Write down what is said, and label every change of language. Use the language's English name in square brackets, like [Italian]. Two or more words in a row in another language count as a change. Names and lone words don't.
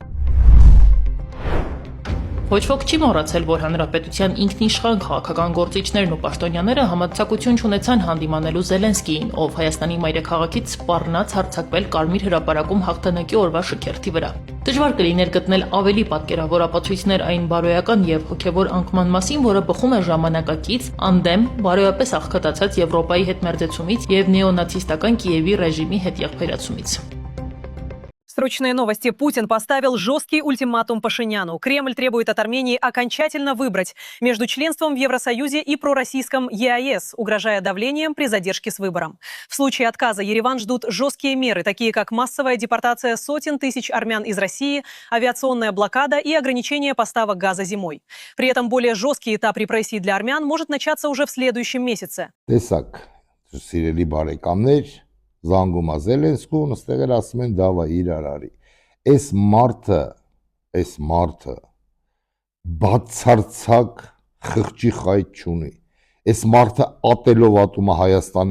[Armenian] Ոչ ոք չի մոռացել, որ հանրապետության ինքնիշխան քաղաքական գործիչներն ու պաշտոնյաները համարձակություն չունեցան հանդիմանելու Զելենսկիին, ով Հայաստանի մայրաքաղաքից սպառնաց հարձակվել Կարմիր հրապարակում հաղթանակի օրվա շքերթի վրա։ Դժվար կլիներ գտնել ավելի պատկերավոր ապացույցներ այն բարոյական եւ հոգեվոր անկման մասին, որը բխում է ժամանակակից, անդեմ, բարոյապես աղքատացած Եվրոպայի հետ մերձեցումից եւ նեոնացիստական Կիևի ռեժիմի հետ եղբայրացումից։ [Russian] Срочные новости. Путин поставил жесткий ультиматум Пашиняну. Кремль требует от Армении окончательно выбрать между членством в Евросоюзе и пророссийском ЕАЭС, угрожая давлением при задержке с выбором. В случае отказа Ереван ждут жесткие меры, такие как массовая депортация сотен тысяч армян из России, авиационная блокада и ограничение поставок газа зимой. При этом более жесткий этап репрессий для армян может начаться уже в следующем месяце. [Armenian] Տեսակ, սիրելի բարեկամներ, զանգում է Զելենսկուն, այստեղ էլ ասում են դավա իրար արի։ Այս մարդը բացարձակ խղճի խայտ չունի։ Այս մարդը ատելով ատում է Հայաստանի